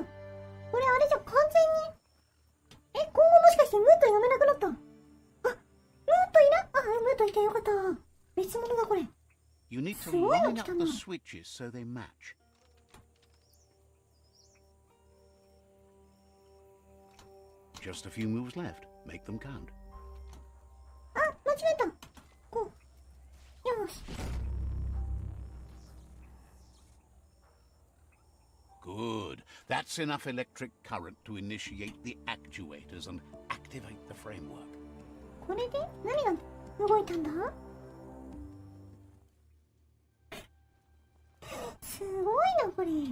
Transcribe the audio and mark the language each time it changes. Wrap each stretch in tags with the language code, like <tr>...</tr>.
<ja>これあれじゃ完全に。今後もしかしてムート読めなくなった？あ、ムートいな？ムートいてよかった。別物だこれ。</ja> <en>You need to line up the switches so they match. Just a few moves left. Make them count.</en> <ja>あ、間違えた。こう。よし。</ja> <en>Good. That's enough electric current to initiate the actuators and activate the framework.</en> <ja>これで何が動いたんだ？すごいな、これ。</ja>